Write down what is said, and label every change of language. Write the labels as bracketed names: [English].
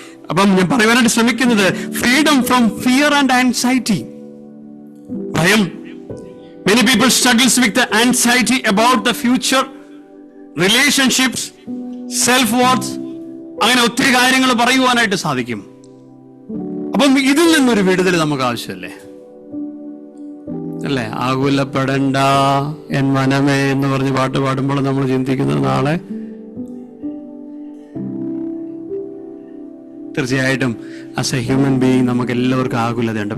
[Malayalam] അപ്പം ഞാൻ പറയുവാനായിട്ട് ശ്രമിക്കുന്നത് [English] freedom from fear and anxiety, [Malayalam] ഭയം. [English] Many people struggles with the anxiety about the future, relationships, self-worth. [Malayalam] അങ്ങനെ ഒത്തിരി കാര്യങ്ങൾ പറയുവാനായിട്ട് സാധിക്കും. അപ്പം ഇതിൽ നിന്നൊരു വിടുതൽ നമുക്ക് ആവശ്യമല്ലേ, അല്ലേ? ആകുലപ്പെടണ്ട എൻ മനമേ എന്ന് പറഞ്ഞ് പാട്ട് പാടുമ്പോൾ നമ്മൾ ചിന്തിക്കുന്നത് നാളെ തീർച്ചയായിട്ടും [English] as a human being [Malayalam] നമുക്ക് എല്ലാവർക്കും ആകുലതയുണ്ട്.